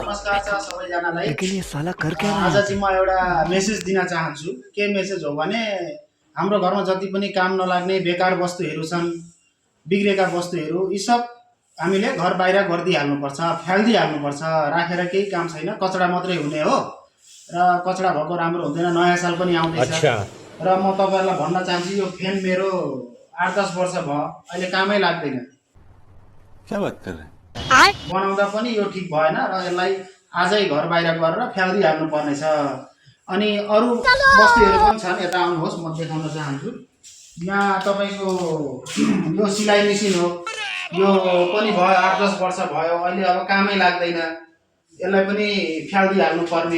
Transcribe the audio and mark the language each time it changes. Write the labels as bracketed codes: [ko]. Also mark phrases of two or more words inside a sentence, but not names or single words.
[ne] नमस्कार छ सबैजनालाई। [hi] लेकिन ये साला कर क्या रहा [ne] आज है? चाहिँ म एउटा मेसेज दिन चाहन्छु। के मेसेज हो भने हाम्रो घरमा जति पनि काम नलाग्ने बेकार वस्तुहरू छन्, बिग्रेका वस्तुहरू यी सब हामीले घर बाहिर गरिदिइहाल्नुपर्छ, फ्यालिदिइहाल्नुपर्छ। राखेर केही काम छैन, कचडा मात्रै हुने हो र कचडा भएको राम्रो हुँदैन। नयाँ साल पनि आउँदैछ र म तपाईँहरूलाई भन्न चाहन्छु यो फ्यान मेरो 8-10 वर्ष भयो, अहिले कामै लाग्दैन। [hi] क्या बात कर रहे हैं? [ne] बनाउँदा पनि यो ठिक भएन र यसलाई आजै घर बाहिर गरेर फ्यालिदिइहाल्नु पर्नेछ। अनि अरू वस्तुहरू पनि छन्, यता आउनुहोस् म देखाउन चाहन्छु। यहाँ तपाईँको यो सिलाइ मेसिन हो, यो पनि भयो 8-10 वर्ष भयो, अहिले अब कामै लाग्दैन, यसलाई पनि फ्यालिदिइहाल्नु पर्ने।